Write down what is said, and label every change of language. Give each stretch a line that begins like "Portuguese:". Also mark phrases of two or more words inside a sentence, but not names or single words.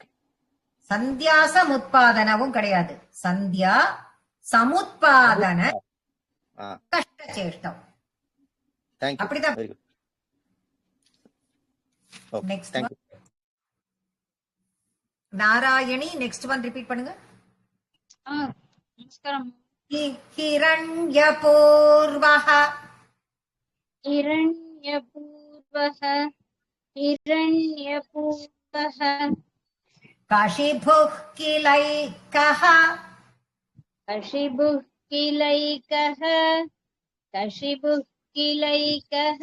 Tamil: சந்தியா சமுத்பாதனவும் கிடையாது.
Sanskrit: सन्ध्या समुत्पादन कष्टचेष्टौ.
English: Thank you.
Tamil: அப்படிதான்.
English: Very good. Okay. Next Thank you.
Tamil: நாராயணி
English: next one repeat
Tamil: பண்ணுங்க. நமஸ்காரம்.
Sanskrit: हिरण्यपूर्वः हिरण्यपूर्वः हिरण्यपूर्वः कशिभुः किलैकः कशिभुः किलैकः कशिभुः किलैकः